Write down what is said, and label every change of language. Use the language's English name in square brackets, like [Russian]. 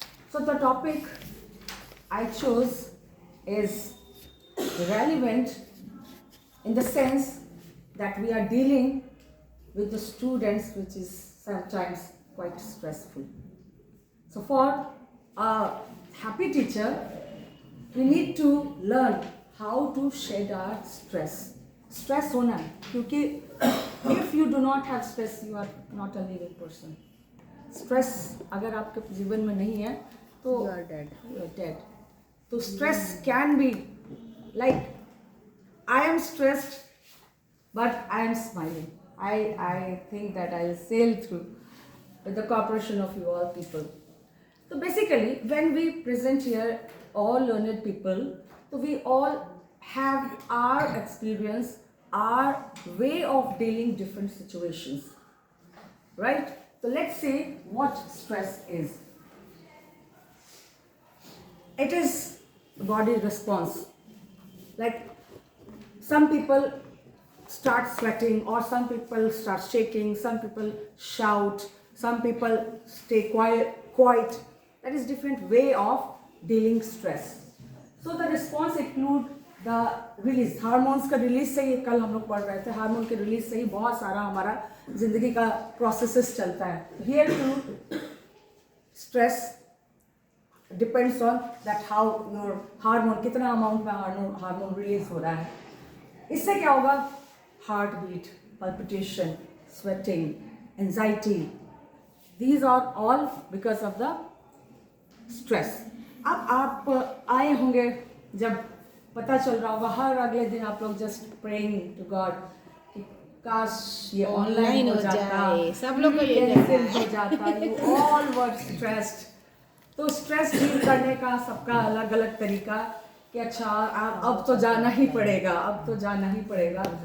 [English] So the topic I chose is relevant in the sense that we are dealing with the students, which is sometimes quite stressful. So for a happy teacher, we need to learn how to shed our stress. Stress [Hindi] होना है, क्योंकि [English] if you do not have stress, you are not a living person. [Hindi] Stress अगर आपके जीवन में नहीं है, तो [English] You are dead. You are dead. So stress can be like, I am stressed, but I am smiling. I think that I will sail through with the cooperation of you all people. So basically, when we present here, all learned people, so we all have our experience, our way of dealing different situations, right? So let's see what stress is. It is body response. Like some people start sweating, or some people start shaking, some people shout, some people stay quiet. That is different way of dealing stress. So the response include the release. [Hindi] Hormones का release से ही कल हम लोग पढ़ रहे थे, hormone के release से ही बहुत सारा हमारा जिंदगी का प्रोसेसेस चलता है. [English] Here too stress depends on that how your [Hindi] hormone कितना अमाउंट में हार्मोन रिलीज हो रहा है. इससे क्या होगा? [English] Heart beat, palpitation, sweating, anxiety. These are all because of the stress. [Hindi] अब आप आए होंगे, जब पता चल रहा होगा, हर अगले दिन आप लोग [English] just praying to god [Hindi] कि काश ये ऑनलाइन हो जाता, सब लोग को ये कैंसिल हो जाता. [English] You all were stressed. [Hindi] तो स्ट्रेस डील करने का सबका अलग अलग तरीका कि अच्छा अब तो जाना ही पड़ेगा, अब तो जाना ही पड़ेगा.